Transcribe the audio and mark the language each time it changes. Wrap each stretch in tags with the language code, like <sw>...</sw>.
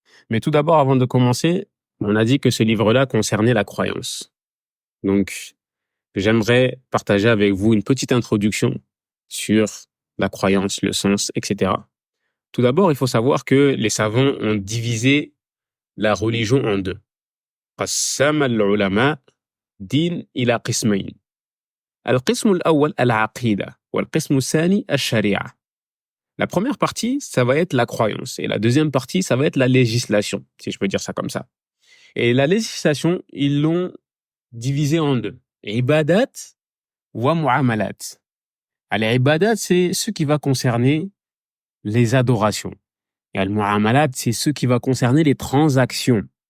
<fr>Mais tout d'abord, avant de commencer, on a dit que ce livre-là concernait la croyance. Donc, j'aimerais partager avec vous une petite introduction sur la croyance, le sens, etc. Tout d'abord, il faut savoir que les savants ont divisé la religion en deux.</fr> <ar>قسم العلماء دين إلى قسمين. القسم الأول العقيدة والقسم الثاني الشريعة.</ar> <fr>La première partie, ça va être la croyance, et la deuxième partie, ça va être la législation, si je peux dire ça comme ça. Et la législation, ils l'ont divisée en deux. Ibadat wa mu'amalat. Al-ibadat, c'est ce qui va concerner les adorations. Et al-mu'amalat, c'est ce qui va concerner les transactions.</fr>